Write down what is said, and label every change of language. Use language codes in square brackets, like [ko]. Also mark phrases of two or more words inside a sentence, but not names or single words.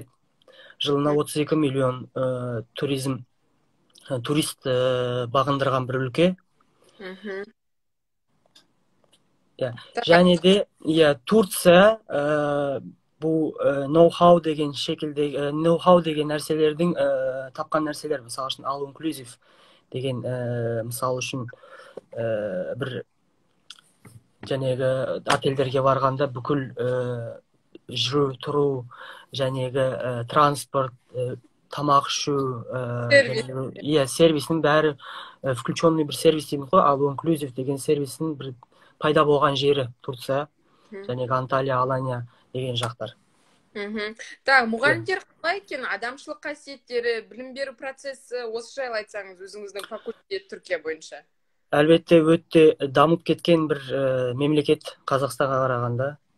[kk] Жылына 32 миллион турист бағындырған бір өлке. және де Турция бұл ноу-хау деген шекілде ноу-хау деген нәрселердің тапқан нәрселер, мысалы үшін [en] all inclusive [kk] деген мысалы үшін бір жәнегі отельдерге барғанда бүкіл жүру тұру жәнегі транспорт, тамақ ішу, сервисінің бәрі включенный бір сервис дейміз ғой, [en] all inclusive [kk] деген сервисінің бір пайда болған жері Турция, жәнегі Анталия, Алания деген жақтар. Так, мұғалімдер қалай екен? Адамшылық қасиеттері, білім беру процесі, осы жайлы айтсаңыз, өзіңіздің факультет Түркия бойынша. Әлбетте, өте дамып кеткен бір мемлекет Қазақстанға қарағанда.